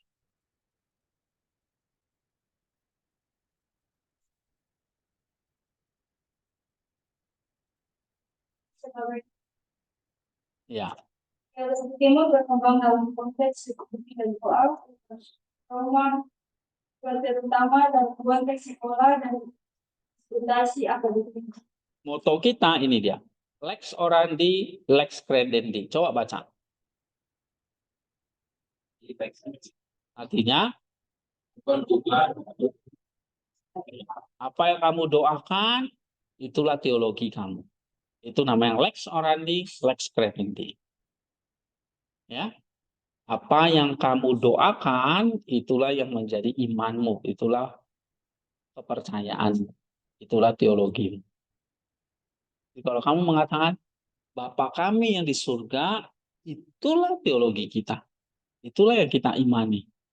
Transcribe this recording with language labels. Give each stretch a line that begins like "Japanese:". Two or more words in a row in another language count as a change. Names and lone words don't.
Indonesian: Ya, Teologi Timur berkembang dalam konteks liturgi dan doa, trauma, materi utama dan konteks sekolah dan fundasi akademik. moto kita ini dia.
Latin: Lex orandi, lex credendi.
Indonesian: Coba baca. Artinya, apa yang kamu doakan, itulah teologi kamu. Itu namanya
Latin: lex orandi, lex credendi.
Indonesian: Ya, apa yang kamu doakan, itulah yang menjadi imanmu, itulah kepercayaan, itulah teologi. Jadi kalau kamu mengatakan Bapa kami yang di surga, itulah teologi kita, itulah yang kita imani.